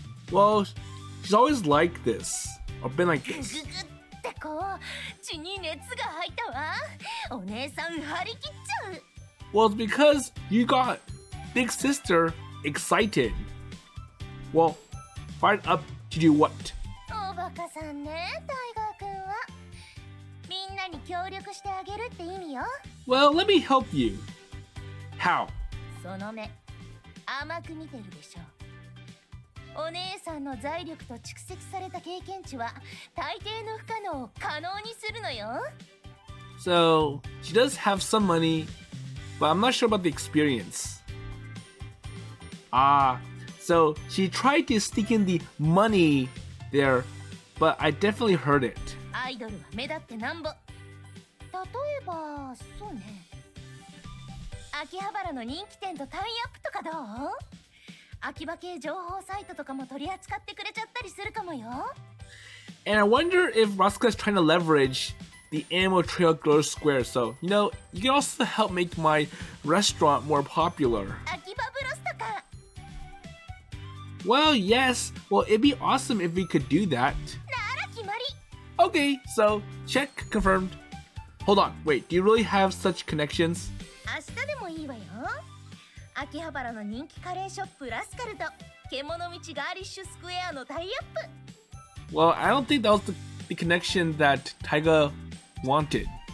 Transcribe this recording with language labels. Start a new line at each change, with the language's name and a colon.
English: Well, she's always like this, or been like グ this.
Japanese: グってこう、血に熱が入ったわ。お姉さん張り切っちゃう。
English: Well, it's because you got Big Sister excited. Well, fired up to do what?
Japanese: おバカさんね、タイガーくんは。みんなに協力してあげるって意味よ。
English: Well, let me help you. How?
Japanese: その目、甘く見てるでしょ。お姉さんの財力と蓄積された経験値は大抵の不可能を可能にするのよ。
English: So, she does have some money, but I'm not sure about the experience. So she tried to sneak in the money there, but I definitely heard it.
Japanese: アイドルは目立ってなんぼ。例えば、そうね。秋葉原の人気店とタイアップとかどう？秋葉系情報サイトとかも取り扱ってくれちゃったりするかもよ。
English: And I wonder if Rasuka is trying to leverage the Animal Trail Girlish Square. So, you know, you can also help make my restaurant more popular.
Japanese: 秋葉ブロスとか
English: Well, yes. Well, it'd be awesome if we could do that.
Japanese: なら決まり
English: Okay, so check confirmed. Hold on, wait, do you really have such connections?
Japanese: 明日でもいいわよ。秋葉原の人気カレーショップラスカルと獣道ガーリッシュスクエアのタイアップ。
English: Well, I don't think that was the connection that Taiga wanted.